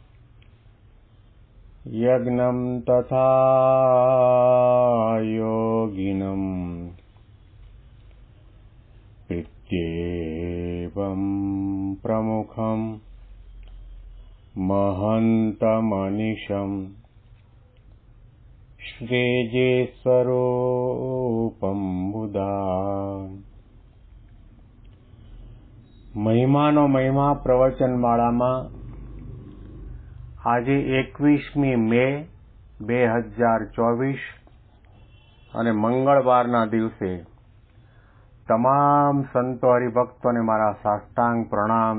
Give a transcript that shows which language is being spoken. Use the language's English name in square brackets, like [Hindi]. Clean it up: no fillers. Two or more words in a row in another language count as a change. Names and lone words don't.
[Sanskrit] यज्ञं तथा योगिनं प्रत्येवं प्रमुखं महन्तमनिशं श्रीजेस्वरूपं बुधा। [Gujarati] મહિમાનો મહિમા પ્રવચનમાળામાં આજે 21મી મે 2024 અને મંગળવારના દિવસે તમામ સંતો હરિભક્તોને મારા સાષ્ટાંગ પ્રણામ.